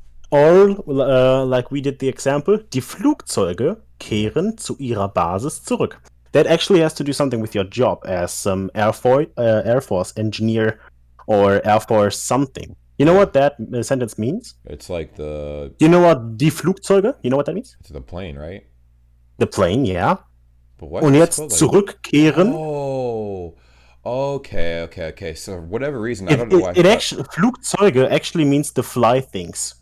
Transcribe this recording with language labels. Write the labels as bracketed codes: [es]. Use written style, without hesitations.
[en] Or like we did the example, [de] die Flugzeuge kehren zu ihrer Basis zurück. [en] That actually has to do something with your job as Air Force engineer or Air Force something. You know what that sentence means? It's like You know what [de] die Flugzeuge? [en] You know what that means? it's the plane, right? The plane, yeah. But what? [de] Und [en] It's called, like- [de] zurückkehren. [en] Oh. Okay. So for whatever reason, I don't know why I It thought. actually Flugzeuge actually means the fly things.